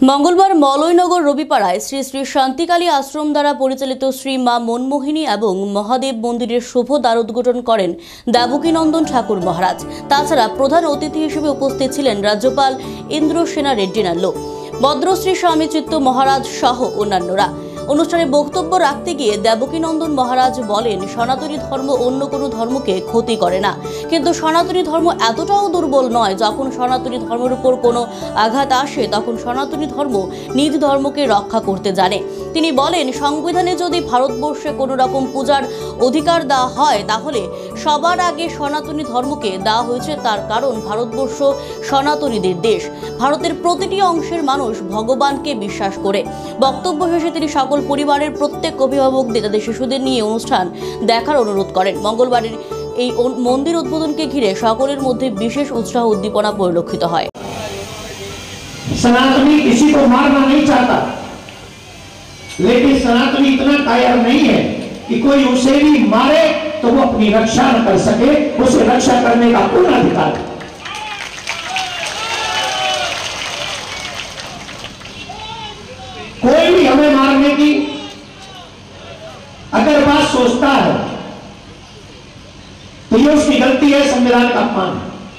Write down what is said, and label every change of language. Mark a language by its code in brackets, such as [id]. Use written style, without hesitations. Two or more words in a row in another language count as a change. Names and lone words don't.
[bn] মঙ্গলবার মলয়নগর রবিপাড়ায় শ্রী শ্রী শান্তিকালী আশ্রম দ্বারা পরিচালিত শ্রী মা মনমোহিনী এবং মহাদেব মন্দিরের শুভ দ্বারোদ্ঘাটন করেন দেবকীনন্দন ঠাকুর মহারাজ। তাছাড়া প্রধান অতিথি হিসেবে উপস্থিত ছিলেন রাজ্যপাল ইন্দ্রসেনা রেড্ডি নাল্লো, ভদ্রশ্রী স্বামী চিত্ত মহারাজ সহ অন্যান্যরা। অনুষ্ঠানে বক্তব্য রাখতে গিয়ে দেবকীনন্দন মহারাজ বলেন, সনাতনী ধর্ম অন্য কোনো ধর্মকে ক্ষতি করে না, কিন্তু সনাতনী ধর্ম এতটাও দুর্বল নয়। যখন সনাতনী ধর্মের উপর কোনো আঘাত আসে তখন সনাতনী ধর্ম নিজ ধর্মকে রক্ষা করতে জানে। তিনি বলেন, সংবিধানে যদি ভারতবর্ষে কোনো রকম পূজার অধিকার দেওয়া হয় তাহলে সবার আগে সনাতনী ধর্মকে দেওয়া হয়েছে। তার কারণ ভারতবর্ষ সনাতনীদের দেশ। ভারতের প্রতিটি অংশের মানুষ ভগবানকে বিশ্বাস করে। বক্তব্য শেষে তিনি সকল পরিবারের প্রত্যেক অভিভাবকদের তাদের শিশুদের নিয়ে অনুষ্ঠান দেখার অনুরোধ করেন। মঙ্গলবারের এই মন্দির উদ্বোধনকে ঘিরে সকলের মধ্যে বিশেষ উৎসাহ উদ্দীপনা পরিলক্ষিত হয়। [hi] सनातनी किसी को मारना नहीं चाहता, लेकिन सनातनी इतना कायर नहीं है कि कोई उसे भी मारे तो वो अपनी रक्षा न कर सके। उसे रक्षा करने का पूर्ण अधिकार है। कोई भी हमें मारने की अगर बात सोचता है तो ये उसकी गलती है, संविधान का अपमान है।